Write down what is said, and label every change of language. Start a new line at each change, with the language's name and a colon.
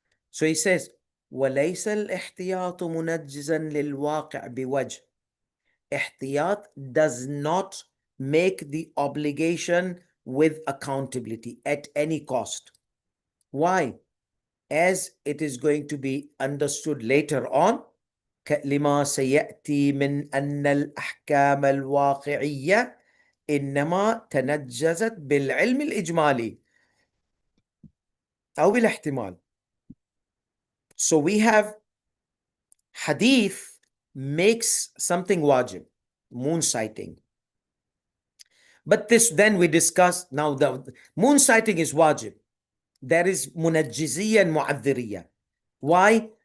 Arabic: So he says, وَلَيْسَ الْإِحْتِيَاطُ مُنَجِّزًا لِلْوَاقِعِ بِوَجْهٍ.
English: Ihtiyat does not make the obligation with accountability at any cost. Why? As it is going to be understood later on,
Arabic: لما سيأتي من أن الأحكام الواقعية إنما تنجزت بالعلم الإجمالي أو بالاحتمال.
English: So we have hadith makes something wajib, moon sighting. But this then we discuss, now the moon sighting is wajib. There is munajjiziyya and mu'adhiriyya. Why?